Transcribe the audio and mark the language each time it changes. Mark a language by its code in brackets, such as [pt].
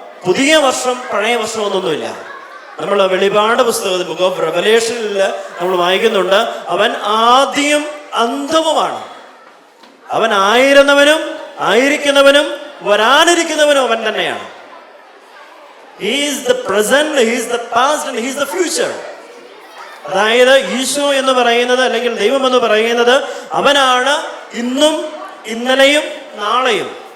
[ml] പുതിയ വർഷം പഴയ വർഷം ഒന്നൊന്നുമില്ല. നമ്മൾ വെളിപാട് പുസ്തകത്തിൽ ബുക്ക് ഓഫ് റെവലേഷനിൽ നമ്മൾ വായിക്കുന്നുണ്ട്, അവൻ ആദിയും അന്തവുമാണ്. അവൻ ആയിരുന്നവനും ആയിരിക്കുന്നവനും വരാനിരിക്കുന്നവനും അവൻ തന്നെയാണ്. [en] He is the present, he is the past and he is the future. [ml] അതായത് ഈശോ എന്ന് പറയുന്നത്, അല്ലെങ്കിൽ ദൈവം എന്ന് പറയുന്നത് അവനാണ് ഇന്നും ഇന്നലെയും നാളെയും.